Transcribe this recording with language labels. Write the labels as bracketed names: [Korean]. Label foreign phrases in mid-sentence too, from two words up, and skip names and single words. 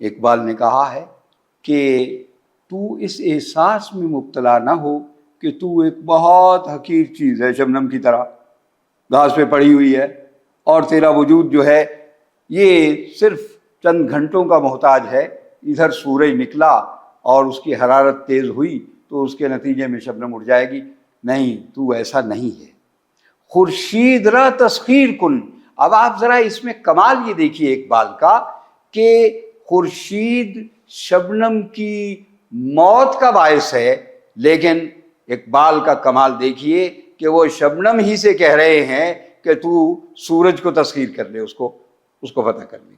[Urdu] اقبال نے کہا ہے کہ تو اس احساس میں مبتلا نہ ہو کہ تو ایک بہت حقیر چیز ہے، شبنم کی طرح گھاس پہ پڑی ہوئی ہے، اور تیرا وجود جو ہے یہ صرف چند گھنٹوں کا محتاج ہے. ادھر سورج نکلا اور اس کی حرارت تیز ہوئی تو اس کے نتیجے میں شبنم اڑ جائے گی. نہیں، تو ایسا نہیں ہے. [Persian] خورشید را تسخیر کن. [Urdu] اب آپ ذرا اس میں کمال یہ دیکھیے اقبال کا کہ خورشید شبنم کی موت کا باعث ہے، لیکن اقبال کا کمال دیکھیے کہ وہ شبنم ہی سے کہہ رہے ہیں کہ تو سورج کو تسخیر کر لے، اس کو فتح کر لے.